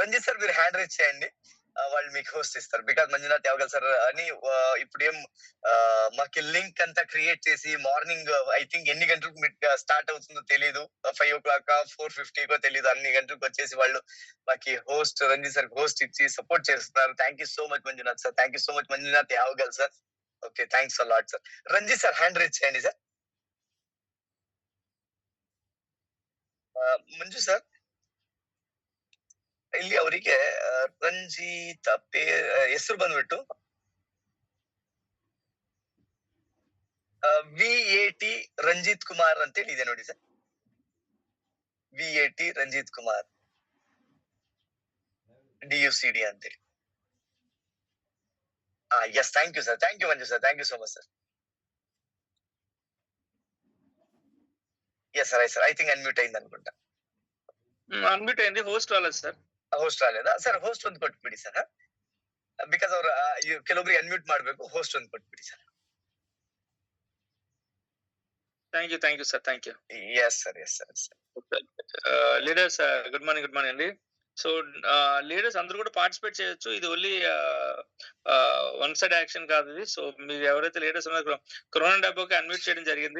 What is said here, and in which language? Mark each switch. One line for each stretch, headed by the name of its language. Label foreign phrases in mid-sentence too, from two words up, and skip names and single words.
Telugu: రంజిత్ సార్ మీరు
English: hand raise
Telugu: చేయండి, వాళ్ళు మీకు హోస్ట్ ఇస్తారు. బికాస్ మంజునాథ్ యావగల్ సార్ అని ఇప్పుడు ఏం మాకు లింక్ అంతా క్రియేట్ చేసి
English: morning I think
Telugu: ఎన్ని గంటలకు స్టార్ట్ అవుతుందో తెలీదు, 5 o'clock 4:50 తెలీదు, అన్ని గంటలకు వచ్చేసి వాళ్ళు మాకు హోస్ట్ రంజిత్ సార్ హోస్ట్ ఇచ్చి సపోర్ట్ చేస్తున్నారు.
English: thank you so much
Telugu: మంజునాథ్ సార్,
English: thank you so much
Telugu: మంజునాథ్ యావగల్ సార్. ఓకే,
English: thanks a lot
Telugu: సార్. రంజిత్ సార్
English: hand raise
Telugu: చేయండి సార్.
Kannada: ಮಂಜು ಸರ್ ಇಲ್ಲಿ ಅವರಿಗೆ ರಂಜಿತ್ ಹೆಸರು ಬಂದ್ಬಿಟ್ಟು VAT ರಂಜಿತ್ ಕುಮಾರ್ ಅಂತೇಳಿ ಇದೆ ನೋಡಿ ಸರ್. VAT ರಂಜಿತ್ ಕುಮಾರ್ DUCD ಅಂತೇಳಿ.
English: yes, thank you sir, thank you Manju sir, thank you so much sir. yes sir, I think unmute అయింది అనుకుంటా.
Telugu: అన్మ్యూట్ అయింది, హోస్ట్ రాలేదు సార్. హోస్ట్ రాలేదా సర్?
Kannada: ಹೋಸ್ಟ್ ಒಂದು ಕೊಟ್ಬಿಡಿ ಸರ್, ಬಿಕಾಸ್ ಅವ್ರು ಕೆಲವೊಬ್ರಿಗೆ ಅನ್ಮ್ಯೂಟ್ ಮಾಡ್ಬೇಕು. ಹೋಸ್ಟ್ ಒಂದು ಕೊಟ್ಬಿಡಿ ಸರ್.
English: thank you sir, thank you. yes sir, yes sir. leaders good morning అండి.
Telugu: సో లీడర్స్ అందరూ కూడా పార్టిసిపేట్ చేయొచ్చు. ఇది
English: only one side action
Telugu: కాదు ఇది. సో మీరు ఎవరైతే లీడర్స్ ఉన్నారో కరోనా డబ్బోకి అన్మ్యూట్ చేయడం జరిగింది.